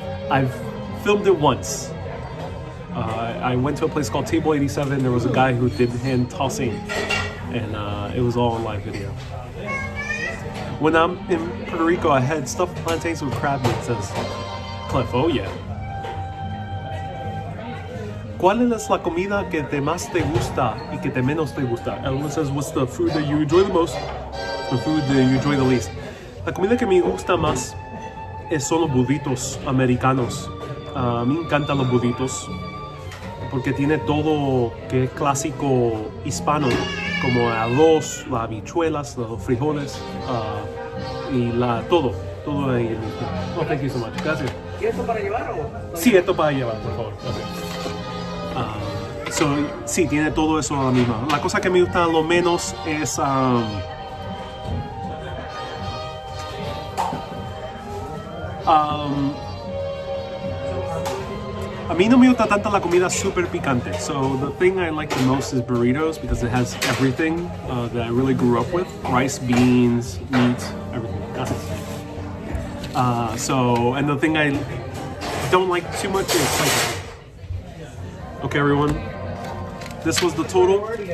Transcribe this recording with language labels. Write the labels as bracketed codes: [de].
[en] I've filmed it once. I went to a place called Table 87. There was a guy who did hand tossing, and it was all on live video. When I'm in Puerto Rico, I had stuffed plantains with crab meat, says Clef. Oh yeah. [es] ¿Cuál es la comida que te más te gusta y que te menos te gusta? [en] Everyone says, what's the food that you enjoy the most? The food that you enjoy the least. [es] La comida que me gusta más son los burritos americanos. A mí me encantan los burritos porque tiene todo que es clásico hispano, como el arroz, las habichuelas, los frijoles y todo ahí mismo. [en] Oh, thank you so much. [es] Gracias. ¿Y esto para llevar o? Sí, esto para llevar, por favor. Gracias. Sí, tiene todo eso a la misma. La cosa que me gusta lo menos es a mí no me gusta tanto la comida super picante. [en] So the thing I like the most is burritos because it has everything that I really grew up with. Rice, beans, meat, everything. And the thing I don't like too much is spicy. Okay, everyone. This was the total.